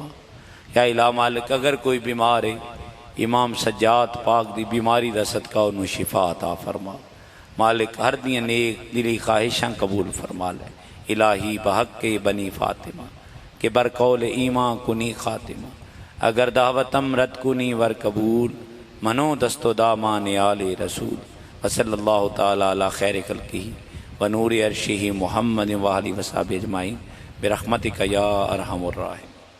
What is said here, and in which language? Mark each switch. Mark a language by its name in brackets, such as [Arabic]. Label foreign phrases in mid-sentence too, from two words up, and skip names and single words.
[Punjabi] یا الہ مالک اگر کوئی بیمار ہے، امام سجاد پاک دی بیماری دا صدقہ انہوں شفا عطا فرما۔ مالک ہر دیاں نیک دلی خواہشاں قبول فرما لے۔ [Persian] الہی بحق بنی فاطمہ کہ برقول ایمان کنی خاتمہ، اگر دعوتم رد کنی ور قبول، منو دست و دامان آل رسول۔ [Arabic] وصلی اللہ تعالی علی خیر خلقہ ونور عرشہ محمد وآلہ وصحبہ اجمعین برحمتک یا ارحم الراحمین۔